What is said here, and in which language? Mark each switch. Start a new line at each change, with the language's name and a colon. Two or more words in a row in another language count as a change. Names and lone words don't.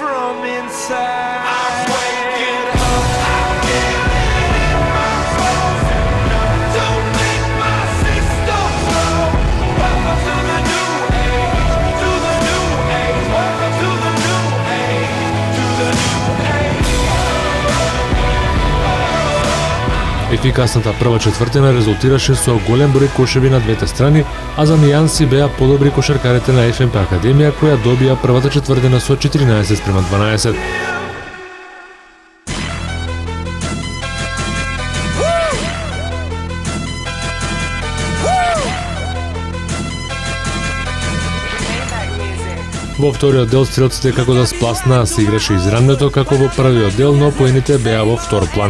English: from inside. I'm waking up. I feel it in my bones. To make my system flow. Welcome to the new age. To the new age. Welcome to the new age. To the new age.
Macedonian: Ефикасната прва четвртина резултираше со голем број кошеви на двете страни, а за нијанси беа подобри кошаркарите на ФНП Академија, која добија првата четвртина со 14:12. Во вториот дел стрелците како да спласнаа се играше изравнето како во првиот дел, но поените беа во втор план.